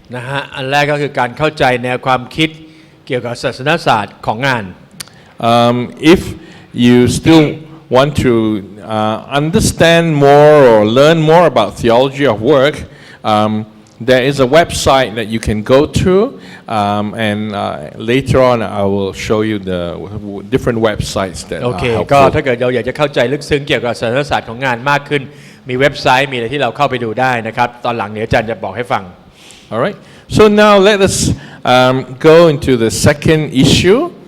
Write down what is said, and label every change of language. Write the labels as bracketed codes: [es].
[th] นะฮะอันแรกก็คือการเข้าใจแนวความคิดเกี่ยวกับศาสนศาสตร์ของงาน [en] If you still want to understand more or learn more about theology of work, there is a website that you can go to, and later on I will show you the different websites that are helpful. [th] ก็ถ้าเกิดเราอยากจะเข้าใจลึกซึ้งเกี่ยวกับศาสนศาสตร์ของงานมากขึ้นมีเว็บไซต์มีอะไรที่เราเข้าไปดูได้นะครับตอนหลังเดี๋ยวอาจารย์จะบอกให้ฟัง [en] All right. So now let us go into the second issue.